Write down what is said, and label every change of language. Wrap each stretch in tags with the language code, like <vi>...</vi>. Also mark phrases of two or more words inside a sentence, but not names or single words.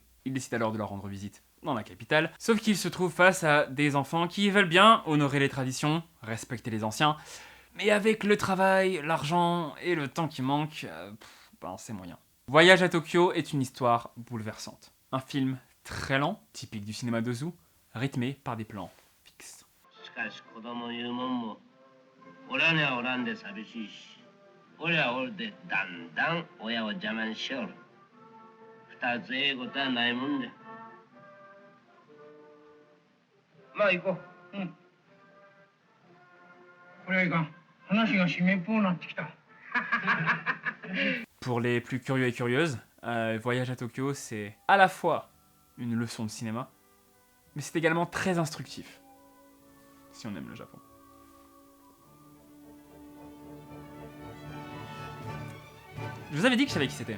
<fr>Ils décident alors de leur rendre visite dans la capitale, sauf qu'ils se trouvent face à des enfants qui veulent bien honorer les traditions, respecter les anciens, mais avec le travail, l'argent et le temps qui manque, c'est moyen. Voyage à Tokyo est une histoire bouleversante. Un film très lent, typique du cinéma d'Ozu, rythmé par des plans fixes.</fr> <ja>俺にはおらんで寂しいし、俺は俺でだんだん親を邪魔にしよる。二つええことはないもんで。まあ行こう。うん。これはいかん。話が締めっぽくなってきた。</ja> <fr>Pour les plus curieux et curieuses, Voyage à Tokyo, c'est à la fois une leçon de cinéma, mais c'est également très instructif, si on aime le Japon. Je vous avais dit que je savais qui c'était.</fr>